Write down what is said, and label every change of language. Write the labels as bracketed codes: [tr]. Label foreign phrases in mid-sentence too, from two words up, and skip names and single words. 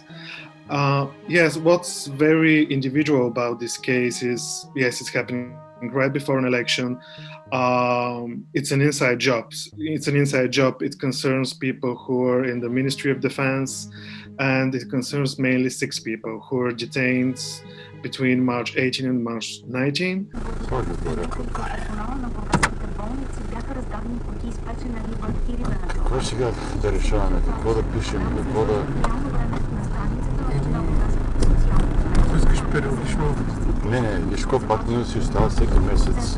[en] Yes, what's very individual about this case is, yes, it's happening right before an election. It's an inside job. It concerns people who are in the Ministry of Defense, and it concerns mainly 6 people who were detained between March 18 and March 19. [bg] Какво сега да решаваме? Какво да пишем? Какво да... Искаш периодично? Не, Ишко пак ни си остава всеки месец.